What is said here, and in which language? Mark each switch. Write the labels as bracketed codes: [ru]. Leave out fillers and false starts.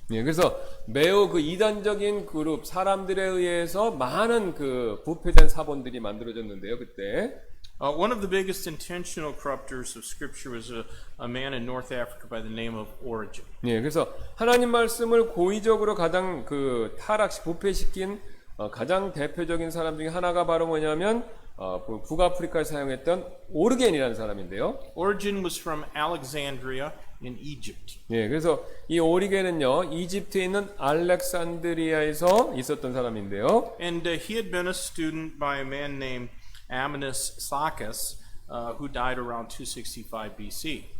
[ko] 예, 그래서 매우 이단적인 그룹 사람들에 의해서 많은 부패된 사본들이 만들어졌는데요, 그때. [en] One of the biggest intentional corruptors of Scripture was a man in North Africa by the name of Origen. [ko] 예, 그래서 하나님 말씀을 고의적으로 가장 부패시킨 가장 대표적인 사람 중에 하나가 바로 뭐냐면 북아프리카에 사용했던 오르겐이라는 사람인데요. [en] Origen was from Alexandria in Egypt. [ko] 예, 그래서 이 오리겐은요 이집트에 있는 알렉산드리아에서 있었던 사람인데요. [en] And he had been a student by a man named Amminus Saccas, who died around 265 BC.